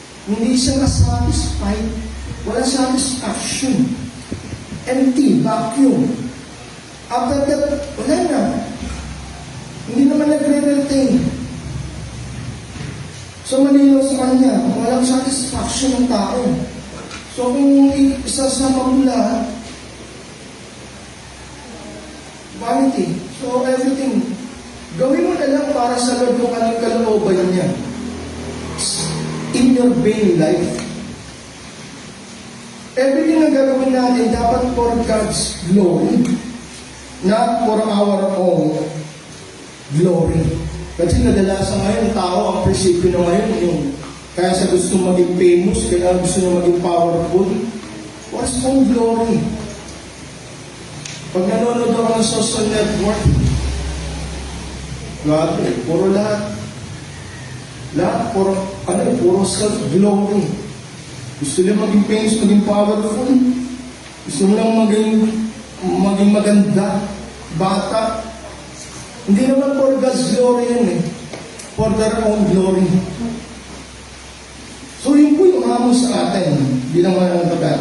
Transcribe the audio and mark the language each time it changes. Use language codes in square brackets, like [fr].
[tl] Hindi siya na-satisfied. Wala satisfaction. [en] Empty, vacuum. After that, [tl] wala na. Hindi naman nagre-retain. So, malinaw sa kanya, walang satisfaction ng tao. So, kung isasama mo lahat, vanity. [en] So, everything. [tl] Gawin mo na lang para sa Lord kung anong kalooban niya. [en] In your vain life. [tl] Everything na gagawin natin dapat [en] for God's glory. Not for our own glory. [tl] Kasi kadalasan ngayon, tao, ang prinsipyo na ngayon, yung kaya sa gusto maging famous, kaya gusto niya maging powerful, [en] for his own glory. [tl] Pag nanonood ako ng social network, grabe, puro lahat, puro self-glory. Gusto niya maging famous, maging powerful. Gusto nilang maging maganda, bata. Hindi naman for God's glory yun [en] for their own glory. [tl] So yun po yung hamon sa atin bilang mga nagtagal.